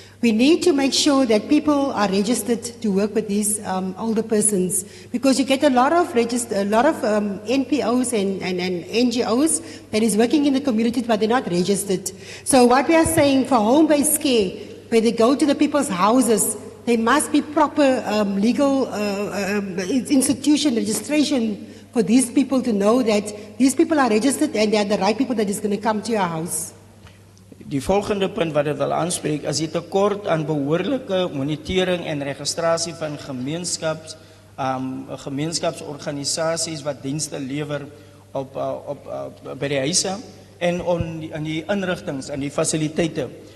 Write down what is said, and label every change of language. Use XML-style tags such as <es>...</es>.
<en>We need to make sure that people are registered to work with these older persons, because you get a lot of NPOs and NGOs that is working in the community, but they're not registered. So what we are saying for home-based care, where they go to the people's houses, there must be proper legal institution registration for these people to know that these people are registered and they are the right people that is going to come to your house.</en> <af>Die volgende punt wat ek wil aanspreek is die tekort aan behoorlike monitering en registrasie van gemeenskapsorganisasies wat dienste lewer by die huise en in die inrigtings en die fasiliteite.</af>